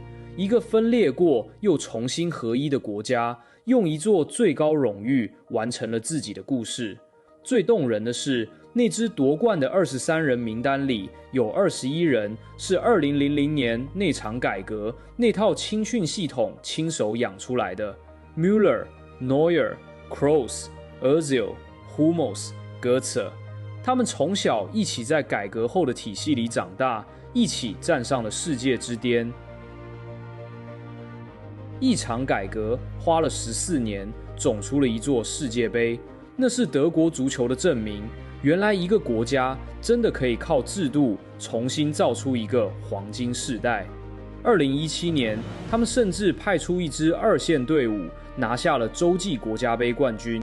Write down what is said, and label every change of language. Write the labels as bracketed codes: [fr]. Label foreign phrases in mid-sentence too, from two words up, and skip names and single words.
[zh] 一個分裂過又重新合一的國家，用一座最高榮譽完成了自己的故事。最動人的是，那支奪冠的23人名單裡，有21人是2000年那場改革、那套青訓系統親手養出來的。Müller、Neuer、Kroos、Özil、Hummels、Götze，他們從小一起在改革後的體系裡長大，一起站上了世界之巔。一場改革花了14年，種出了一座世界盃，那是德國足球的證明。原來一個國家真的可以靠制度重新造出一個黃金世代。2017年，他們甚至派出一支2線隊伍，拿下了洲際國家盃冠軍。